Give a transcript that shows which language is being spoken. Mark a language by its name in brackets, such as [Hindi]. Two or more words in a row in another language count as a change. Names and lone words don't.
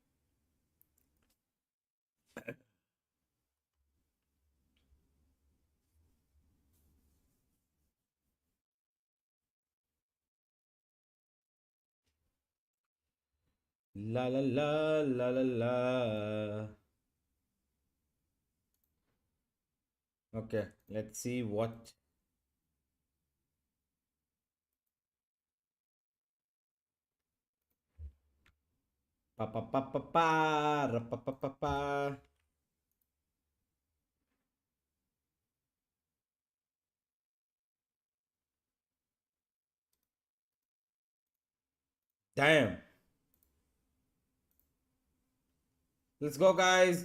[English] La la la la la la. Okay, let's see what. Pa pa pa pa pa ra, pa pa pa pa. Damn. Let's go, guys.